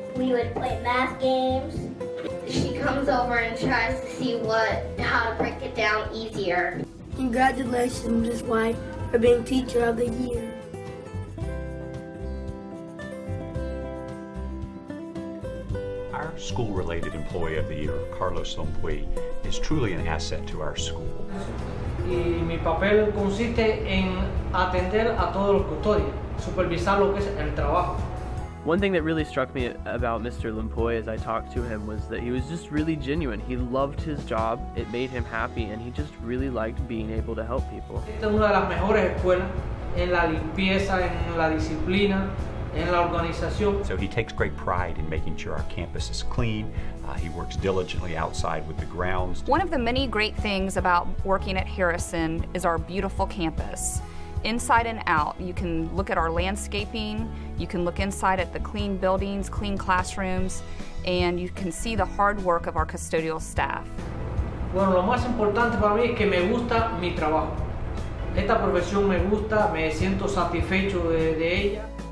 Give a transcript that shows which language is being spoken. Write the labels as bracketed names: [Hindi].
[English] We would play math games. She comes over and tries to see how to break it down easier. Congratulations, Ms. White, for being Teacher of the Year. Our school-related Employee of the Year, Carlos Lompuy, is truly an asset to our school. [Spanish] Y mi papel consiste en atender a todos los custodios, supervisar lo que es el trabajo. [English] One thing that really struck me about Mr. Lompuy as I talked to him was that he was just really genuine. He loved his job, it made him happy, and he just really liked being able to help people. [Spanish] Esta es una de las mejores escuelas en la limpieza, en la disciplina, en la organización. [English] So he takes great pride in making sure our campus is clean. He works diligently outside with the grounds. One of the many great things about working at Harrison is our beautiful campus. Inside and out, you can look at our landscaping, you can look inside at the clean buildings, clean classrooms, and you can see the hard work of our custodial staff. [Spanish] Bueno, lo más importante para mí es que me gusta mi trabajo. Esta profesión me gusta, me siento satisfecho de ella.